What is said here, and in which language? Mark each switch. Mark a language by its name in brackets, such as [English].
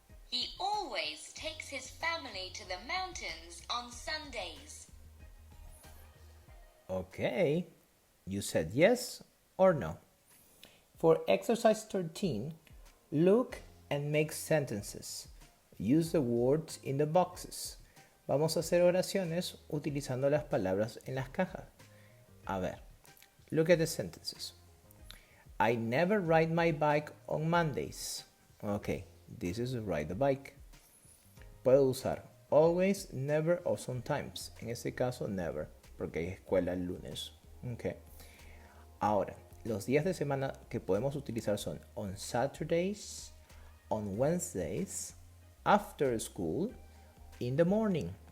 [English] He always takes his family to the mountains on Sundays. Okay, you said yes or no. For exercise 13, look and make sentences. Use the words in the boxes. [Spanish] Vamos a hacer oraciones utilizando las palabras en las cajas. [English] A ver, look at the sentences. I never ride my bike on Mondays. Okay, this is ride the bike. [Spanish] Puedo usar always, never o sometimes. En este caso, never, porque hay escuela el lunes. Okay. Ahora, los días de semana que podemos utilizar son [English] on Saturdays, on Wednesdays, after school, in the morning.